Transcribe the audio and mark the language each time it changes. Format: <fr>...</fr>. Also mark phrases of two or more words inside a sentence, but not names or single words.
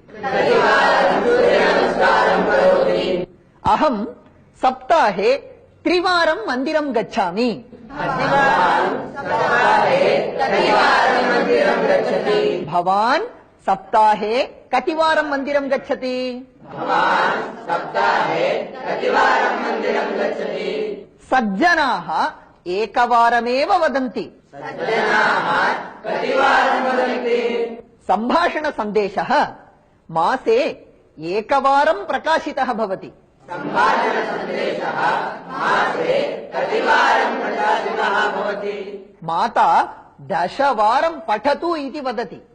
<sa>अहं सप्ताहे त्रिवारं मन्दिरं गच्छामि। भवान् सप्ताहे कतिवारं मन्दिरं गच्छति? सज्जनाः ఏకవారమేవ వదంతి. సంభాషణ సందేశः మాసే ఏకవారం ప్రకాశితः భవతి. మాతా దశవారం పఠతు ఇతి వదతి.</sa>